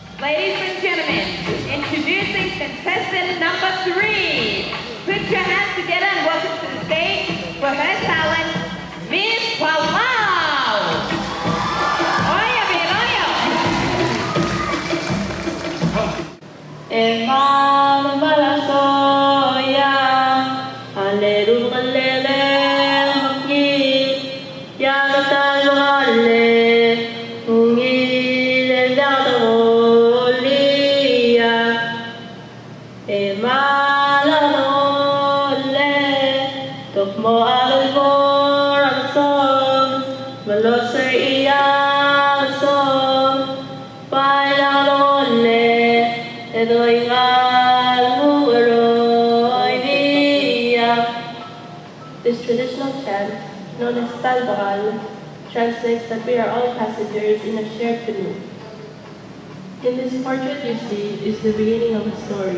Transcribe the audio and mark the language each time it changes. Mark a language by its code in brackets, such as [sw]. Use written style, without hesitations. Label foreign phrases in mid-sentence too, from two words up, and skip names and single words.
[en] Ladies and gentlemen, introducing contestant number 3. Put your hands together and welcome to the stage for her talent, Miss Palau. [pau] Oya, Belau. Emang malasoya, aleru alele maki, ya tayo ale, ungi le daolia. Emang alole, tokmo albor ason, malosay iya ason, [en] Palau This traditional chant, known as Belau, translates that we are all passengers in a shared canoe. In this portrait you see is the beginning of a story.